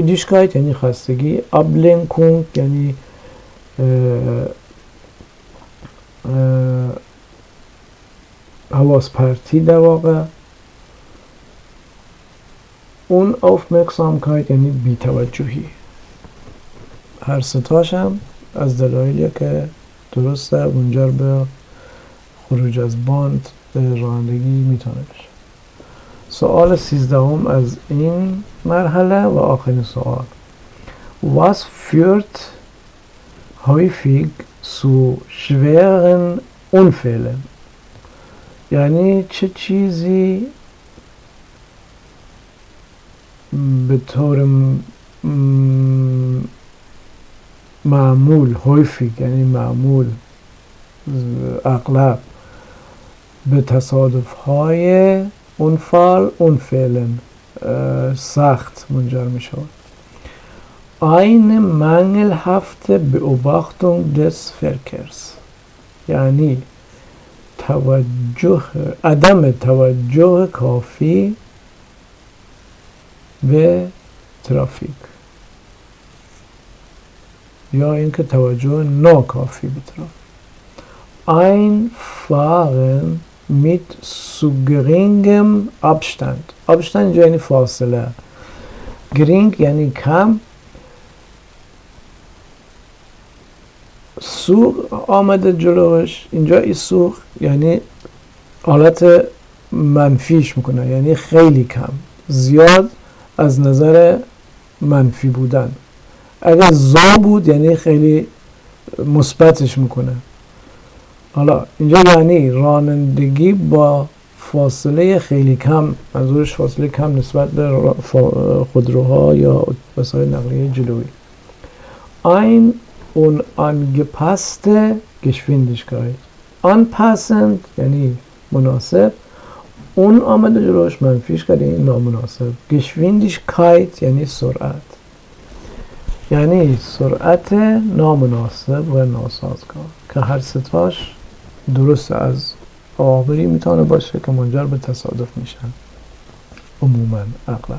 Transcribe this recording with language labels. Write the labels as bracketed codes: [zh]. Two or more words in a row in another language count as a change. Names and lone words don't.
[fa] Müdigkeit یعنی خستگی، Ablenkung یعنی حواس پرتی در واقع، اون Aufmerksamkeit یعنی بی‌توجهی. هر ستاش هم از دلایلی که درسته منجر به خروج از باند رانندگی میتونه بشه. سوال 13 از این مرحله و آخرین سوال. [de] Was führt häufig zu schweren Unfällen؟ [fa] یعنی چه چیزی به طور معمول، häufig یعنی معمول، اغلب، به تصادف های Unfällen سخت منجر می شود. [de] Eine mangelhafte Beobachtung des Verkehrs [fa] یعنی عدم توجه کافی به ترافیک، یا اینکه توجه ناکافی به ترافیک. [de] Einfahren mit zu geringem Abstand. [fa] Abstand اینجا یعنی فاصله. gering یعنی کم. سوق آمده جلوش، اینجا این سوق یعنی حالت منفیش میکنه، یعنی خیلی کم، زیاد از نظر منفی بودن. اگر زا بود یعنی خیلی مثبتش میکنه. حالا اینجا یعنی رانندگی با فاصله خیلی کم، منظورش فاصله کم نسبت به خودروها یا وسایل نقلیه جلویی. [de] Ein unangepasste Geschwindigkeit. [fa] Anpassend یعنی مناسب، اون آمده جلوش، منفیش کردیم نامناسب. Geschwindigkeit یعنی سرعت، یعنی سرعت نامناسب و ناسازگار که هر ستاش درست از آخری میتونه باشه که منجر به تصادف میشن عموما اغلب.